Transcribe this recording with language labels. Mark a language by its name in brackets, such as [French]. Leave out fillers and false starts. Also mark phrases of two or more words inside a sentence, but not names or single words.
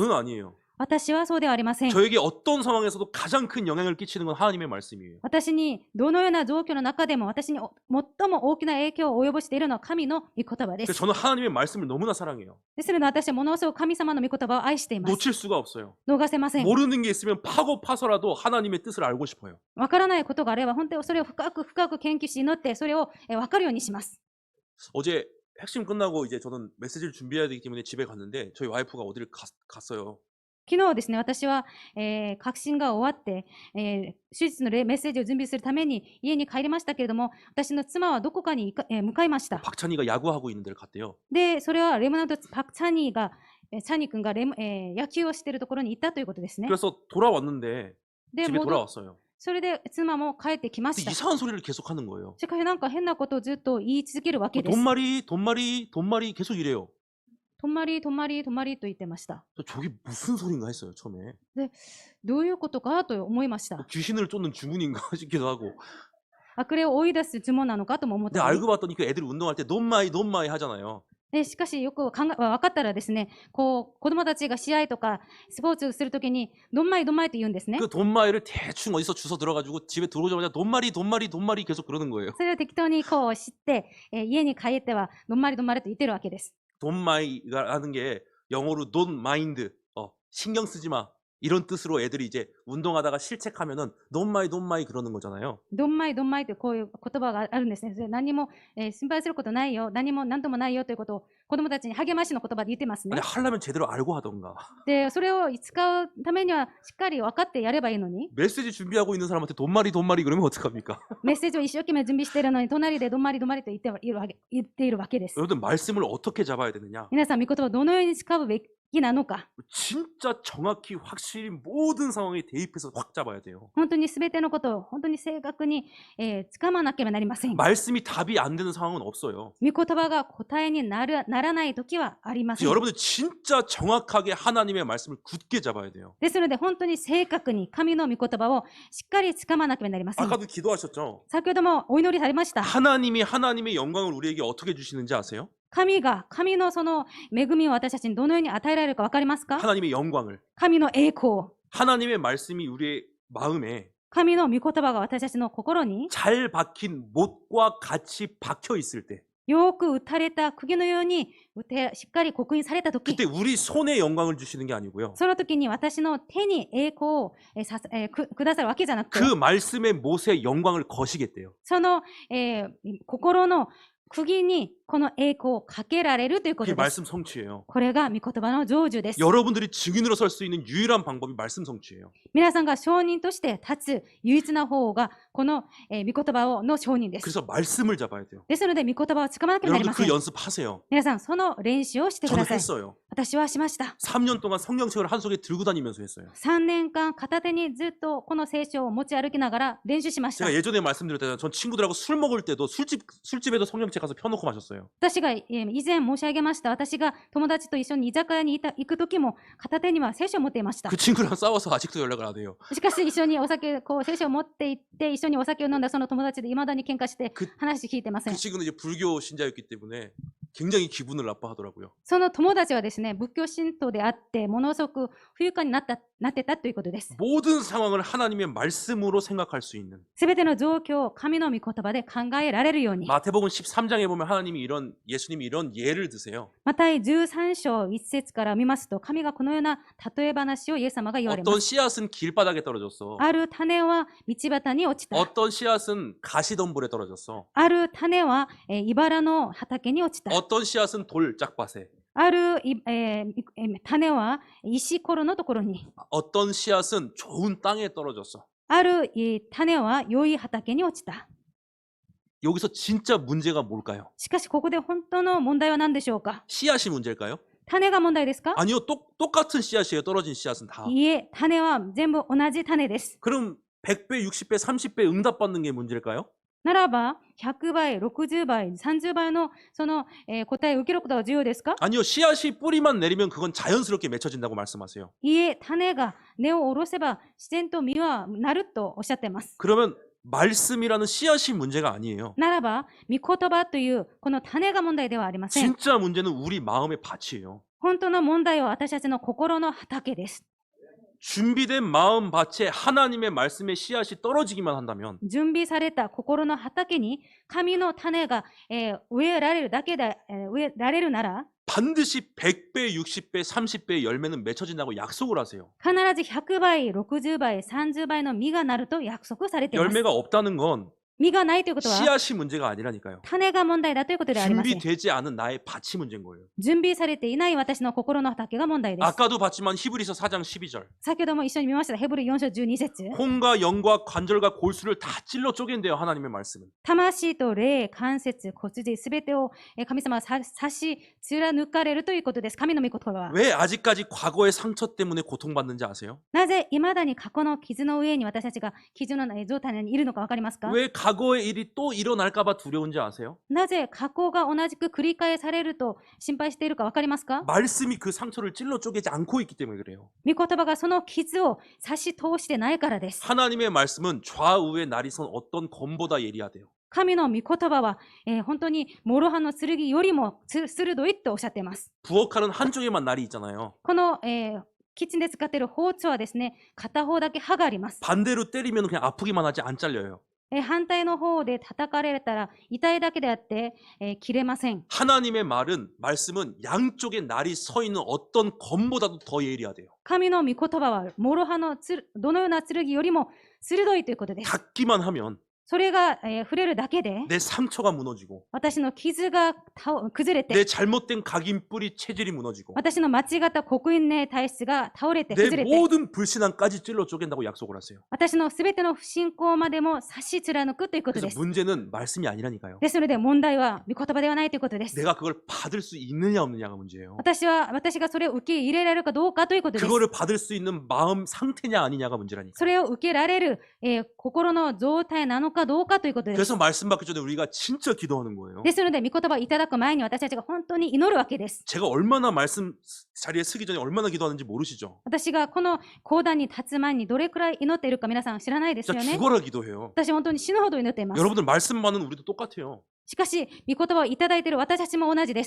[Korean] 저는 아니에요. [Japanese] 私はそうではありません。 [Korean] 저에게 어떤 상황에서도 가장 큰 영향을 끼치는 건 하나님의 말씀이에요. [Japanese] 私にどのような状況の中でも私に最も大きな影響を及ぼしているのは神の御言葉で [Korean] 그래서 [Japanese] す。 [Korean] 저는 하나님의 말씀을 너무나 사랑해요. [Japanese] ですので私はものすごく神様の御言葉を愛しています。 [Korean] 놓칠 수가 없어요. [Japanese] 逃せません。 [Korean] 모르는 게 있으면 파고 파서라도 하나님의 뜻을 알고 싶어요. [Japanese] わからないことがあれば本当にそれを深く深く研究し祈ってそれをわかるようにします。 [Korean] 어제 핵심 끝나고 이제 저는 메시지를 준비해야 되기 때문에 집에 갔는데 저희 와이프가 어디를 갔어요. [Japanese] 昨日ですね、私は、確信が終わって、手術のメッセージを準備するために家に帰りましたけれども、私の妻はどこかに向かいました。 [Korean] 박찬희가 야구하고 있는 데를 갔대요. [Japanese] で、それはレムナントパク・チャニー君が野球をしているところに行ったということですね。 [Korean] 그래서 돌아왔는데 [Japanese] で、 [Korean] 집에 돌아왔어요. [Japanese] それで妻も帰ってきま [Korean] 근데 [Japanese] した。 [Korean] 이상한 소리를 계속 하는 거예요. [Japanese] しかしなんか変なことをずっと言い続けるわけです。 [Korean] 돈말이 돈말이 돈말이 계속 이래요. [Japanese] 泊まりと言ってました。 [Korean] 저게 무슨 소린가 했어요 처음에. [Japanese] どういうことかと思いました。 [Korean] 귀신을 쫓는 주문인가 싶기도 하고. [Japanese] 悪霊を追い出す呪文なのかとも思っ [Korean] 근데 [Japanese] たり。 [Korean] 알고 봤더니 그 애들이 운동할 때 돈마이 하잖아요. [Japanese] でしかしよく分かったらですね、こう子供たちが試合とかスポーツをするときにどんまいと言うんですね。 [Korean] 그 돈마이를 대충 어디서 주워 들어가지고 집에 들어오자마자 돈마리 계속 그러는 거예요. [Japanese] それを適当にこう知って、家に帰ってはどんまりと言ってるわけです。 [Korean] 돈마이가 하는 게 영어로 [English] don't mind, [Korean] 신경 쓰지 마 이런 뜻으로 애들이 이제 운동하다가 실책하면은 [English] don't mind [Korean] 그러는 거잖아요. [Japanese] どんまいというこういう言葉があるんですね。それ何も、心配することないよ、何ともないよということを子供たちに励ましの言葉で言ってますね [Korean] 아니 。 하려면 제대로 알고 하던가. [Japanese] で、それを使うためにはしっかり分かってやればいいのに、 [Korean] 메시지 준비하고 있는 사람한테 돈마리 그러면 어떡합니까? [Japanese] メッセージを一生懸命準備しているのに隣でどんまりと言っているわけです。 [Korean] 여러분 말씀을 어떻게 잡아야 되느냐? [Japanese] 皆さん、御言葉をどのように使うべきなのか。 [Korean] 진짜 정확히 확실히 모든 상황에 대입해서 확 잡아야 돼요. [Japanese] 本当に全てのことを本当に正確に、掴まなければなりません。 [Korean] 말씀이 답이 안 되는 상황은 없어요. [Japanese] 御言葉が答えにならない時はありません。 [Korean] 여러분들 진짜 정확하게 하나님의 말씀을 굳게 잡아야 돼요. [Japanese] ですので本当に正確に神の御言葉をしっかり掴まなければなりません。 [Korean] 아까도 기도하셨죠? [Japanese] 先ほどもお祈りされました。 [Korean] 하나님의 영광을 우리에게 어떻게 주시는지 아세요? [Japanese] 神のその恵みを私たちにどのように与えられるか分かりますか？ [Korean] 하나님의 영광을. [Japanese] 神の栄光。 [Korean] 하나님의 말씀이 우리의 마음에 [Japanese] 神の御言葉が私たちの心に [Korean] 잘 박힌 못과 같이 박혀 있을 때 [Japanese] よく打たれた釘のようにしっかり刻印された時、 [Korean] 그때 우리 손에 영광을 주시는 게 아니고요. [Japanese] その時に私の手に栄光をくださるわけじゃなくて、 [Korean] 그 말씀의 못에 영광을 거시겠대요. [Japanese] その、心の釘にこの栄光をかけられるというこ [Korean] 그게 [Japanese] とです。 [Korean] 말씀 성취예요. [Japanese] これが御言葉の成就です。 [Korean] 여러분들이 증인으로 설 수 있는 유일한 방법이 말씀 성취예요. [Japanese] 皆さんが証人として立つ唯一な方がこの、御言葉の証人です。 [Korean] 그래서 말씀을 잡아야 돼요. [Japanese] ですので御言葉をつかまなければなり [Korean] 여러분들 [Japanese] ませ [Korean] 그 [Japanese] ん。 [Korean] 연습하세요. [Japanese] 皆さんその練習をしてく [Korean] 저는 [Japanese] ださい。 [Korean] 했어요. [Japanese] 私はしました。 [Korean] 3년 동안 성경책을 한 속에 들고 다니면서 했어요. [Japanese] 3 年間片手にずっとこの聖書を持ち歩きながら練習しました。 [Korean] 제가 예전에 말씀드렸잖아요. 전 친구들하고 술 먹을 때도 술집에도 성경책 가서 펴놓고 마셨어요. [Japanese] 私が以前申し上げました。私が友達と一緒に居酒屋に行く時も片手には聖書を持っていました。 [Korean] 그 친구랑 싸워서 아직도 연락을 안 해요. [Japanese] しかし一緒にお酒、聖書を持って行って一緒にお酒を飲んだその友達で未だに喧嘩して話聞いてません。 [Korean] 그 친구는 이제 불교 신자였기 때문에 굉장히 기분을 나빠하더라고요. [Japanese] その友達はですね、仏教信徒であってものすごく不愉快になってたということです。 [Korean] 모든 상황을 하나님의 말씀으로 생각할 수 있는. [Japanese] すべての状況を神の御言葉で考えられるように。 [Korean] 마태복음 13장에 보면 예수님이 이런 예를 드세요. [Japanese] マタイ13章1節から見ますと、神がこのような例え話をイエス様が言われま [Korean] 어떤 [Japanese] す。 [Korean] 씨앗은 길바닥에 떨어졌어. [Japanese] ある種は道端に落ちた。 [Korean] 어떤 씨앗은 가시덤불에 떨어졌어. [Japanese] ある種は茨の畑に落ちた。 [Korean] 어떤 씨앗은 돌 짝밭에. [Japanese] ある種は石ころのところに。 [Korean] 어떤 씨앗은 좋은 땅에 떨어졌어. [Japanese] ある種は良い畑に落ちた。 [Korean] 여기서 진짜 문제가 뭘까요? [Japanese] しかしここで本当の問題は何でしょうか？ [Korean] 씨앗이 문제일까요? [Japanese] 種が問題ですか？ [Korean] 아니요, 똑같은 씨앗이에요. 떨어진 씨앗은 다. [Japanese] いいえ、種は全部同じ種です。 [Korean] 그럼 100배, 60배, 30배 응답받는 게 문제일까요? [Japanese] ならば、100倍、60倍、30倍のその、答えを受けることは重要ですか？ [Korean] 아니요, 씨앗이 뿌리만 내리면 그건 자연스럽게 맺혀진다고 말씀하세요. [Japanese] いいえ、種が根を下ろせば自然と実はなるとおっしゃっています。 [Korean] 그러면 말씀이라는 씨앗이 문제가 아니에요. [Japanese] ならば、御言葉というこの種が問題ではありません。 [Korean] 진짜 문제는 우리 마음의 밭이에요. [Japanese] 本当の問題は私たちの心の畑です。 [Korean] 준비된 마음 밭에 하나님의 말씀의 씨앗이 떨어지기만 한다면 [Japanese] 準備された心の畑に神の種が、植えられるだけで、植えられるなら [Korean] 반드시 100배, 60배, 30배의 열매는 맺혀진다고 약속을 하세요. [Japanese] 必ず100倍、60倍、30倍の実がなると約束されています。 [Korean] 열매가 없다는 건 [Japanese] 実がないということは [Korean] 씨앗이 문제가 아니라니까요. [Japanese] 種が問題だということではありません。 [Korean] 준비되지 않은 나의 밭이 문제인 거예요. [Japanese] 準備されていない私の心の畑が問題です。 [Korean] 아까도 봤지만 히브리서 4장 12절. [Japanese] 先ほども一緒に見ましたヘブル4章12節 [Korean] 혼과 영과 관절과 골수를 다 찔러 쪼갠대요. 하나님의 말씀은. [Japanese] 魂と霊、関節、骨髄すべてを神様は刺し貫かれるということです。神の御言葉は。 [Korean] 왜 아직까지 과거의 상처 때문에 고통받는지 아세요? [Japanese] なぜ未だに過去の傷の上に私たちが傷の状態にいるのかわかりますか？ [Korean] 왜 과거의 일이 또 일어날까봐 두려운지 아세요? [Japanese] なぜ過去が同じく繰り返されると心配しているかわかりますか？ [Korean] 말씀이 그 상처를 찔러 쪼개지 않고 있기 때문에 그래요. [Japanese] 御言葉がその傷を差し通してないからです。 [Korean] 하나님의 말씀은 좌우에 날이 선 어떤 검보다 예리하대요. [Japanese] 神の御言葉は、本当に諸刃の剣よりも鋭いとおっしゃっています。 [Korean] 부엌칼은 한쪽에만 날이 있잖아요. [Japanese] この、キッチンで使っている包丁はですね、片方だけ刃があります。 [Korean] 반대로 때리면 그냥 아프기만 하지 안 잘려요. [Japanese] 反対の方で叩かれたら痛いだけであって、切れません。 [Korean] 하나님의 말씀은 양쪽에 날이 서 있는 어떤 검보다도 더 예리하대요. [Japanese] 神の御言葉は諸刃のどのような剣よりも鋭いということです。 [Korean] 닿기만 하면 [Japanese] それが、触れるだけで [Korean] 내 상처가 무너지고 [Japanese] 私の傷が崩れ [Korean] 내 [Japanese] て [Korean] 잘못된 각인 뿌리 체질이 무너지고 [Japanese] 私の間違った刻印ね体質が倒れて [Korean] 내 [Japanese] 崩れて [Korean] 모든 불신앙까지 찔러 쪼갠다고 약속을 하세요. [Japanese] 私のすべての不信仰までも差し貫くということで [Korean] 그래서 [Japanese] す。 [Korean] 문제는 말씀이 아니라니까요. [Japanese] ですので問題は御言葉ではないということです。 [Korean] 내가 그걸 받을 수 있느냐 없느냐가 문제예요. [Japanese] 私がそれを受け入れられるかどうかということです。 [Korean] 그거를 받을 수 있는 마음 상태냐 아니냐가 문제라니까. [Japanese] それを受けられる、心の状態なのかどうかということです。 [Korean] 그래서 말씀 받기 전에 우리가 진짜 기도하는 거예요. [Japanese] ですので、御言葉をいただく前に私たちが本当に祈るわけです。 [Korean] 제가 얼마나 말씀 자리에 서기 전에 얼마나 기도하는지 모르시죠? [Japanese] 私がこの講談に立つ前にどれくらい祈っているか皆さん知らないですよ [Korean] 진짜 [Japanese] ね。 [Korean] 죽어라 기도해요. [Japanese] 私本当に死ぬほど祈っています。 [Korean] 여러분들 말씀 받는 우리도 똑같아요. [Japanese] しかし、御言葉をいただいている私たちも同じです。